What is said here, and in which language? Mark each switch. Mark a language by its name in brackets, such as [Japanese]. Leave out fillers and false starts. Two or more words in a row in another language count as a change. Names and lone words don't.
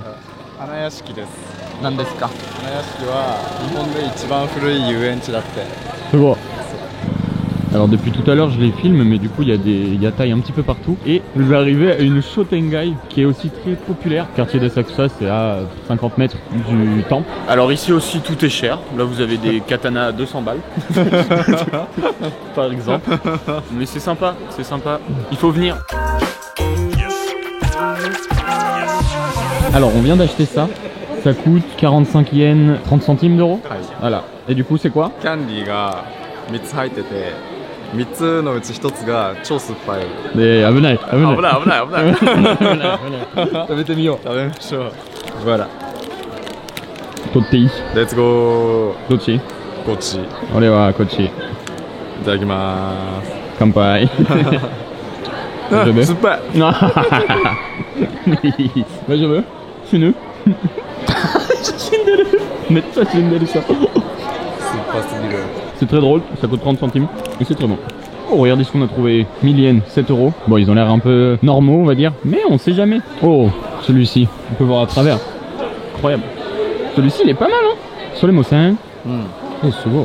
[Japanese] 花屋敷です。何ですか？花屋敷は日本で一番古い遊園地だって。 [French] すごい。Alors depuis tout à l'heure je les filme, mais du coup il y a des yataï un petit peu partout. Et vous arrivez à une Shotengai qui est aussi très populaire. Quartier d'Asakusa, c'est à 50 mètres du temple. Alors ici aussi tout est cher. Là vous avez des katanas à 200 balles. Par exemple. Mais c'est sympa, c'est sympa. Il faut venir. Alors on vient d'acheter ça. Ça coûte 45 yens, 30 centimes d'euros. Voilà. Et du coup c'est quoi? [Japanese] キャンディーが3つ入ってて、3つのうち1つが超酸っぱい。で、危ない、危ない。危ない危ない危ない。食べてみよう。食べましょう。 Voilà. 取っていい？レッツゴー。どっち？こっち。い俺はこっち。ただきまーす。乾杯。大丈夫？酸っぱい。大丈夫？死ぬ？死んでる。めっちゃ死んでるさ。 [French] C'est très drôle, ça coûte 30 centimes et c'est très bon. Oh, regardez ce qu'on a trouvé. 1000 yens, 7 euros. Bon, ils ont l'air un peu normaux, on va dire, mais on sait jamais. Oh, celui-ci, on peut voir à travers. Incroyable. Celui-ci, il est pas mal, hein. Sur les mossins. Et c'est beau.